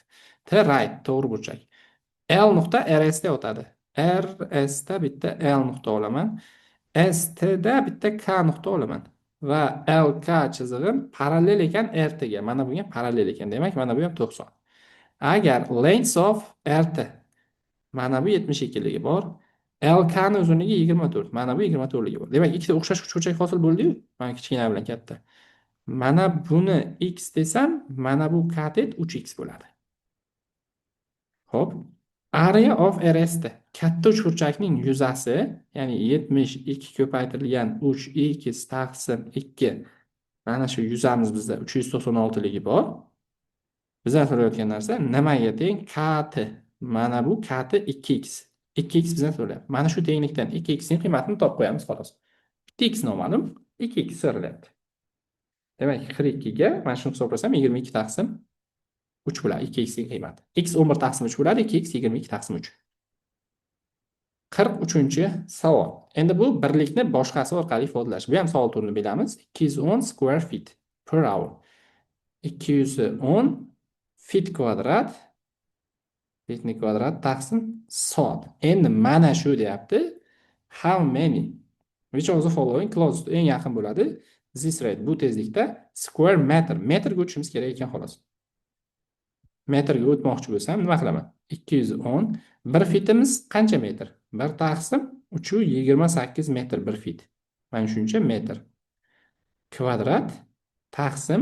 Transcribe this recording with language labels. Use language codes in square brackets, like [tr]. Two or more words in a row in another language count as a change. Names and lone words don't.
[uz] T right to'g'ri burchak. L nuqta RS da o'tadi. RS da bitta L nuqta olaman. ST da bitta K nuqta olaman. Va LK chizig'im parallel ekan RT ga. Mana bunga parallel ekan. Demak, mana bu ham 90. Agar [en] length of [uz] RT mana bu 72ligi bor. LK ni uzunligi 24. Mana bu 24ligi bor. Demak, ikkita o'xshash uchburchak hosil bo'ldi-yu. Mana kichkina bilan katta. Mana buni x desam, mana bu katet 3x bo'ladi. Xo'p. [en] Area of RST. [uz] Katta uchburchakning yuzasi, ya'ni 72 ko'paytirilgan 3x taqsim 2. Mana shu yuzamiz bizda 396ligi bor. Bizdan so'rayotgan narsa nimaga teng? Kt. Mana bu kt 2x. 2x bizdan so'rayapti. Mana shu tenglikdan 2x ning qiymatini topib qo'yamiz xolos. Bitta x noma'lum, 2x so'ralyapti. Demak, 42 ga mana shuni hisoblasam 22 taqsim 3 bo'ladi 2x ning qiymati. X 11 taqsim 3 bo'ladi, 2x 22 taqsim 3. 43-savol. Endi bu birlikni boshqasi orqali ifodalash. Bu ham savol turini bilamiz. [en] 210 square feet per hour. [uz] 210 feet kvadrat fitni kvadrat taqsim soat. Endi mana shu deyapti. [en] How many? Which of the following close to [uz] eng yaqin bo'ladi? [en] This rate [uz] bu tezlikda [en] square meter. [uz] Metrga o'tishimiz kerak ekan xolos. Metrga o'tmoqchi bo'lsam nima qilaman? 210. 1 fitimiz qancha metr? 1 taqsim 328 metr 1 fit. Mana shuncha metr. Kvadrat taqsim.